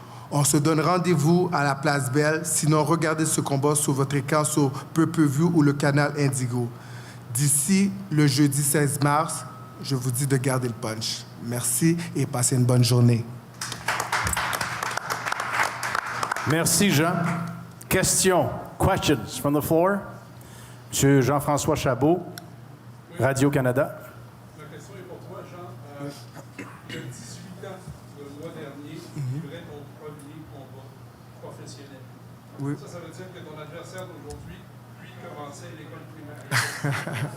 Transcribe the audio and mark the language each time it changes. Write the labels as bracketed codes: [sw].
[fr] On se donne rendez-vous à la Place Belle, sinon regardez ce combat sur votre écran sur Pay-Per-View ou le canal Indigo. D'ici le jeudi 16 mars, je vous dis de garder le punch. Merci et passez une bonne journée. Merci, Jean. [en] Questions, questions from the floor. [fr] Monsieur Jean-François Chabot, Radio-Canada. Ma question est pour toi, Jean. Il y a 18 ans, le mois dernier, tu livrais ton premier combat professionnel. Oui. Ça veut dire que ton adversaire d'aujourd'hui, lui, commençait l'école primaire.